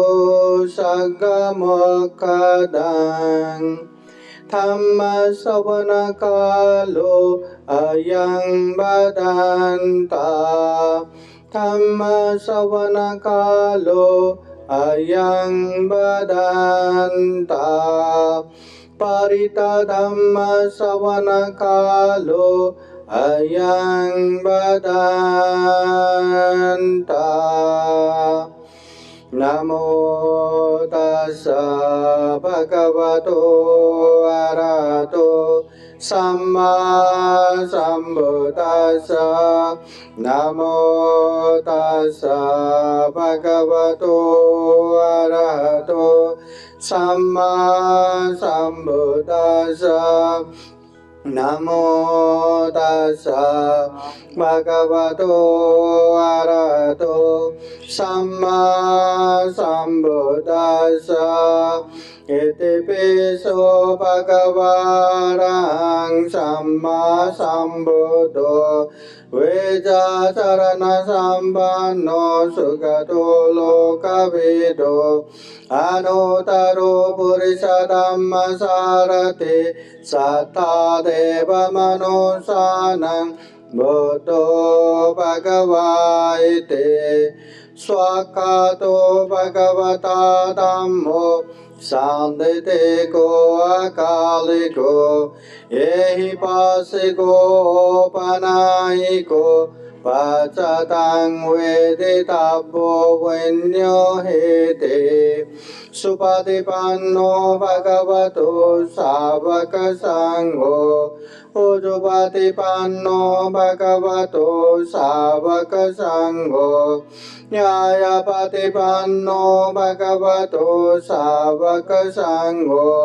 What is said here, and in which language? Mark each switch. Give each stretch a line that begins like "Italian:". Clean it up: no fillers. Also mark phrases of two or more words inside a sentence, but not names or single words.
Pali: सद्गमोक्षदं धम्म श्रवणकालो अयं वदन्ता धम्म श्रवणकालो अयं वदन्ता परिता धम्म श्रवणकालो अयं वदन्ता। नमो तस्सा भगवतो अरहतो सम्मा सम्बुद्धास्सा। नमो तस्सा भगवतो अरहतो सम्मा सम्बुद्धास्सा। नमो तस्सा भगवतो अरहतो सम्मा सम्बुद्धास्सा। इति पिसो भगवान् सम्मा सम्बुद्धो वेदाचरण सम्पन्नो सुगतो लोकविदो अनुत्तरो पुरुषधम्म सारथि सत्ता देव मनुष्याणां बुद्धो भगवाइते स्वाकातो भगवता धम्मो सांदिको अकालिको एहि पासिको पनायिको पचतां वेदितव्यो वैन्यो हेते सुपतिपन्नो भगवतो सावक संघो उजुपतिपन्नो भगवतो सावक संघो न्यायपतिपन्नो भगवतो सावक संघो